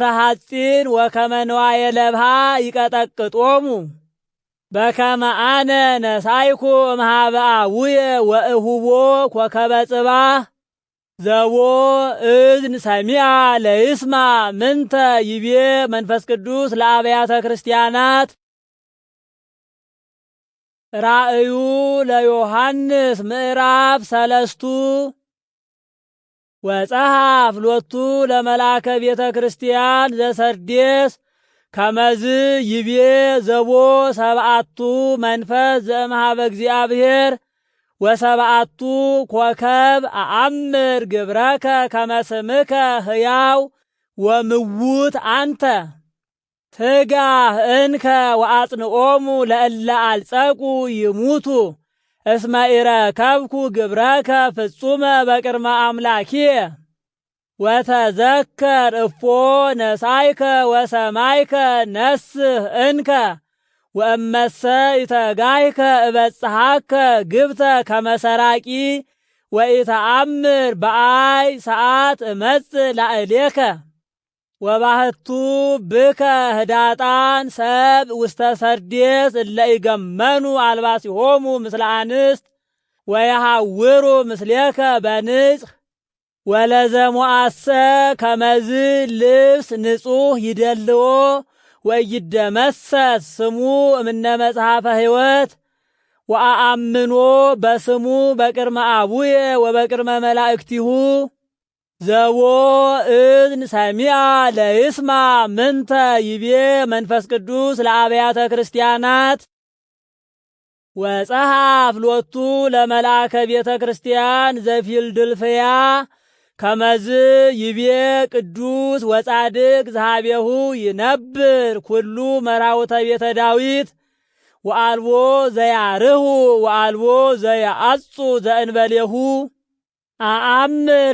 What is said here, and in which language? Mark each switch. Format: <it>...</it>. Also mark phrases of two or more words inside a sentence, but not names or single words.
<gez>ሐጺን ወከመ ንዋየ ለብሃ ይቀጠቅጦሙ በከመ አነ ነሳይኩ እምኀበ አቡየ ወእሁቦ ኮከበ ጽባህ ዘቦ እዝን ሰሚዐ ለይስማ ምንተ ይቤ መንፈስ ቅዱስ ለአብያተ ክርስቲያናት። ራእዩ ለዮሐንስ ምዕራፍ 3 ወጸሐፍ ሎቱ ለመላከ ቤተ ክርስቲያን ዘሰርዴስ ከመዝ ይቤ ዘቦ ሰብአቱ መንፈስ ዘእምኀበ እግዚአብሔር ወሰብአቱ ኮከብ አአምር ግብረከ ከመ ስምከ ሕያው ወምውት አንተ ትጋህ እንከ ወአጽንኦሙ ለእለ አልጸቁ ይሙቱ እስመ ኢረከብኩ ግብረከ ፍጹመ በቅድመ አምላኪየ ወተዘከር እፎ ነሳይከ ወሰማይከ ነስህ እንከ ወእመሰ ኢተጋይከ እበጽሐከ ግብተ ከመ ሰራቂ ወኢተአምር በአይ ሰዓት እመጽእ ላዕሌከ ወባህቱ ብከ ህዳጣን ሰብ ውስተ ሰርዴስ እለ ይገመኑ አልባሲሆሙ ምስለ አንስት ወየሐውሩ ምስሌከ በንጽሕ ወለዘሞአሰ ከመዝ ልብስ ንጹሕ ይደልዎ ወይደመሰስ ስሙ እምነ መጽሐፈ ሕይወት ወአአምኖ በስሙ በቅድመ አቡየ ወበቅድመ መላእክቲሁ ዘቦ እዝን ሰሚዐ ለይስማ ምንተ ይቤ መንፈስ ቅዱስ ለአብያተ ክርስቲያናት። ወጸሐፍ ሎቱ ለመልአከ ቤተ ክርስቲያን ዘፊልድልፍያ ከመዝ ይቤ ቅዱስ ወጻድቅ ዘኀቤሁ ይነብር ኩሉ መራውተ ቤተ ዳዊት ወአልቦ ዘያርሁ ወአልቦ ዘያአጹ ዘእንበሌሁ አአምር</gez>